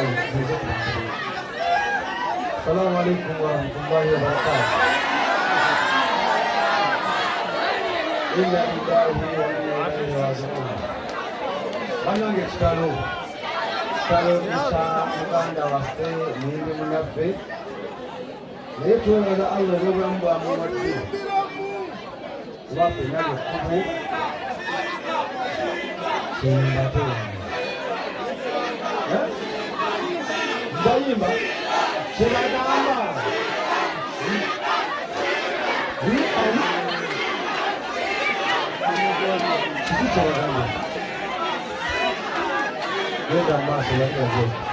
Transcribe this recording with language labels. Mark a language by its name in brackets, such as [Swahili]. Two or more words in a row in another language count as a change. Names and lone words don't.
[Arabic] السلام عليكم ورحمة الله وبركاته إنا لله وإنا إليه راجعون [Ganda] Banange kitalo Isa muganda waffe mwindi munaffe naye twebaza Allah olw'obulamu bwamu wadde kuba ffenna lyekkubo kyembate bayimba kyebagamba kiki kyebagamba genda mu maaso baiaze